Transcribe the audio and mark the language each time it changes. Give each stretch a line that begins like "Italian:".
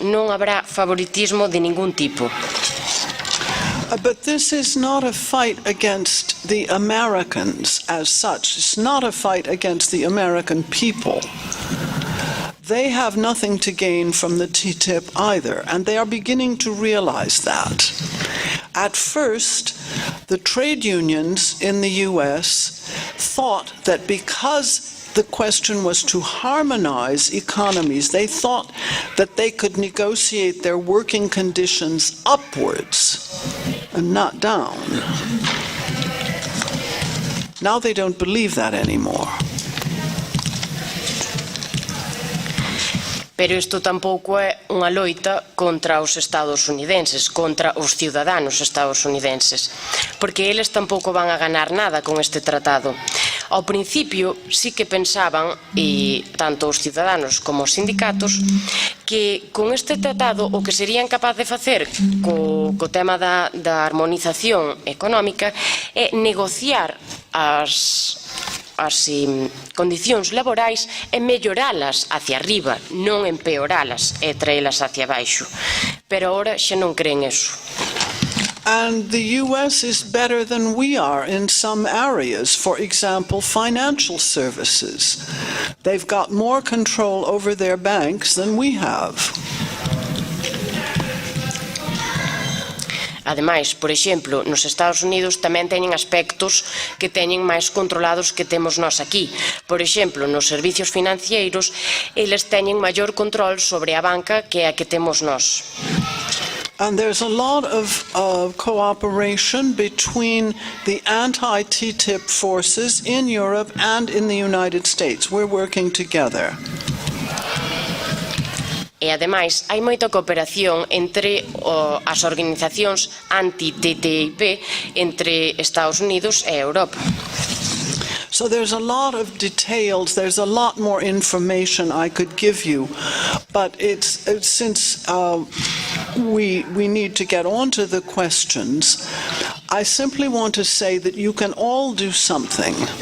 Galician: Non habrá favoritismo de ningún tipo.
English: But this is not a fight against the Americans as such. It's not a fight against the American people. They have nothing to gain from the TTIP either, and they are beginning to realize that. At first, the trade unions in the US thought that because the question was to harmonize economies. They thought that they could negotiate their working conditions upwards and not down. Now they don't believe that anymore.
Galician: Pero isto tampouco é unha loita contra os estadounidenses, contra os ciudadanos estadounidenses, porque eles tampouco van a ganar nada con este tratado. Ao principio sí que pensaban, e tanto os ciudadanos como os sindicatos, que con este tratado o que serían capaz de facer co tema da armonización económica é negociar as condicións laborais e melloralas hacia arriba, non empeoralas e traelas hacia baixo. Pero agora xa non creen eso.
English: And the US is better than we are in some areas, for example, financial services. They've got more control over their banks than we have.
Galician: Ademais, por exemplo, nos Estados Unidos tamén teñen aspectos que teñen máis controlados que temos nós aquí. Por exemplo, nos servicios financeiros, eles teñen maior control sobre a banca que a que temos nós.
English: And there's a lot of cooperation between the anti-TTIP forces in Europe and in the United States. We're working together.
Galician: E, ademais, hai moita cooperación entre as organizacións anti-TTIP entre Estados Unidos e Europa.
English: So there's a lot of details, there's a lot more information I could give you, but since we need to get on to the questions, I simply want to say that you can all do something.